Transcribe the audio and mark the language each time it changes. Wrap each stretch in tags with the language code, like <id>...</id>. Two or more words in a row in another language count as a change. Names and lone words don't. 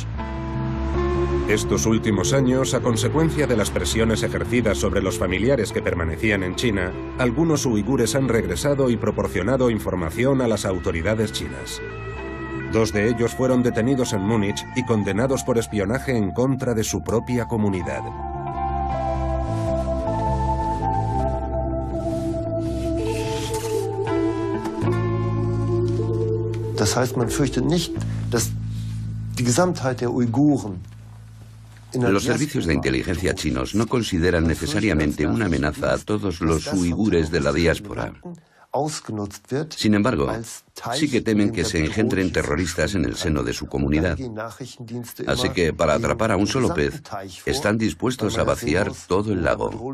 <es>Estos últimos años, a consecuencia de las presiones ejercidas sobre los familiares que permanecían en China, algunos uigures han regresado y proporcionado información a las autoridades chinas. 2 de ellos fueron detenidos en Múnich y condenados por espionaje en contra de su propia comunidad.</es> <de>Das heißt, man fürchtet nicht, dass die Gesamtheit der Uiguren.</de> <es>Los servicios de inteligencia chinos no consideran necesariamente una amenaza a todos los uigures de la diáspora. Sin embargo, sí que temen que se engendren terroristas en el seno de su comunidad. Así que, para atrapar a un solo pez, están dispuestos a vaciar todo el lago.</es>